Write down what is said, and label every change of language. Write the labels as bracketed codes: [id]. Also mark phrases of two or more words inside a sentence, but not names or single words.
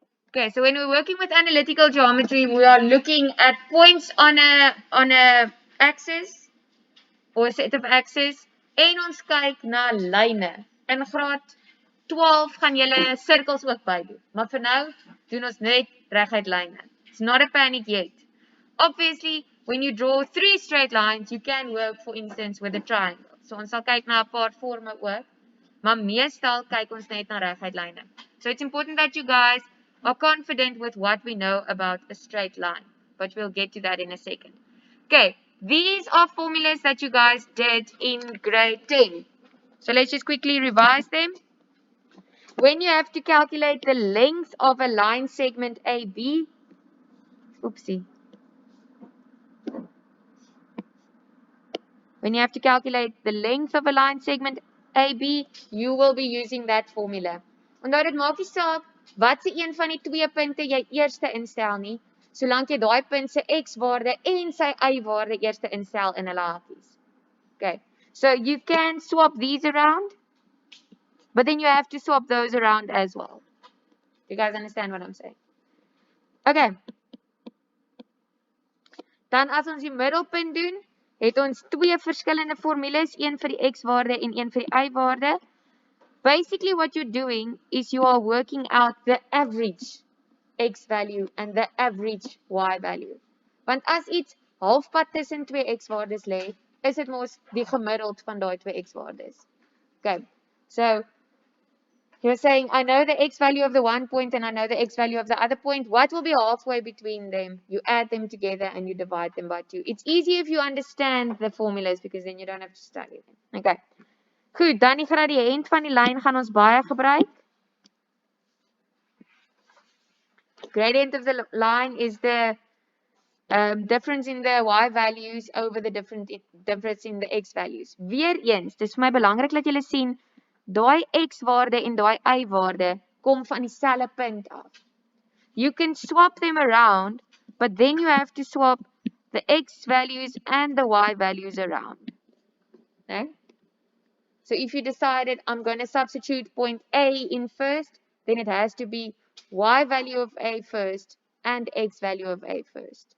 [en] Okay, so when we're working with analytical geometry, we are looking at points on a axis or a set of axes [af] en ons kyk na lyne. In graad 12 gaan julle sirkels ook bydoen. Maar vir nou doen ons net reguit lyne. [en] It's not a panic yet. Obviously, when you draw 3 straight lines, you can work, for instance, with a triangle. [af] So ons sal kyk na 'n paar forme ook, maar meestal kyk ons net na reguit lyne. [en] So it's important that you guys are confident with what we know about a straight line, but we'll get to that in a second. Okay, these are formulas that you guys did in grade 10. So let's just quickly revise them. When you have to calculate the length of a line segment AB, oopsie. When you have to calculate the length of a line segment AB, you will be using that formula. [af] Onthou dit maak nie saak wat se een van die twee punte jy eerste instel nie, solank jy daai punt se x-waarde en sy y-waarde eerste instel in hulle hakies. [en] Okay, so you can swap these around, but then you have to swap those around as well. You guys understand what I'm saying? Okay. [af] Dan as ons die middelpunt doen, het ons twee verskillende formules, een vir die x-waarde en een vir die y-waarde. [en] Basically what you're doing is you are working out the average x value and the average y value. [af] Want as iets halfpad tussen twee x-waardes lê, is dit mos die gemiddeld van daai twee x-waardes. [en] Okay, so you're saying, I know the x value of the one point and I know the x value of the other point. What will be halfway between them? You add them together and you divide them by 2. It's easy if you understand the formulas because then you don't have to study them. Okay. [af] Goed, dan die gradient van die lyn gaan ons baie gebruik. [en] Gradient of the line is the difference in the y values over the difference in the x values. [af] Weereens, dis vir my belangrik dat julle sien, daai x-waarde en daai y-waarde kom van dieselfde punt af. [en] You can swap them around, but then you have to swap the x values and the y values around. Okay? So if you decided I'm going to substitute point A in first, then it has to be y value of A first and x value of A first.